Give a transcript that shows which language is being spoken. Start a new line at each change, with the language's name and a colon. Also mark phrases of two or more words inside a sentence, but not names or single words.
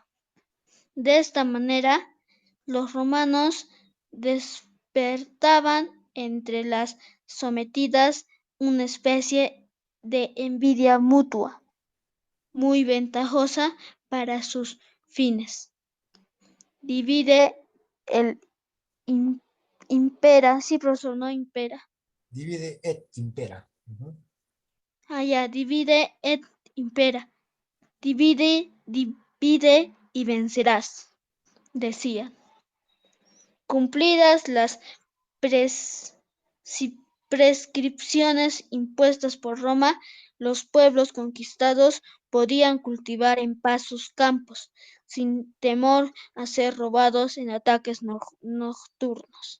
Spanish: De esta manera, los romanos despertaban entre las sometidas una especie de envidia mutua, muy ventajosa para sus fines.
Latin: Divide el impera,
Spanish: sí, profesor, no impera.
Latin: Divide et impera. Divide et impera.
Spanish: Divide y vencerás, decían. Cumplidas las prescripciones impuestas por Roma, los pueblos conquistados podían cultivar en paz sus campos, sin temor a ser robados en ataques nocturnos.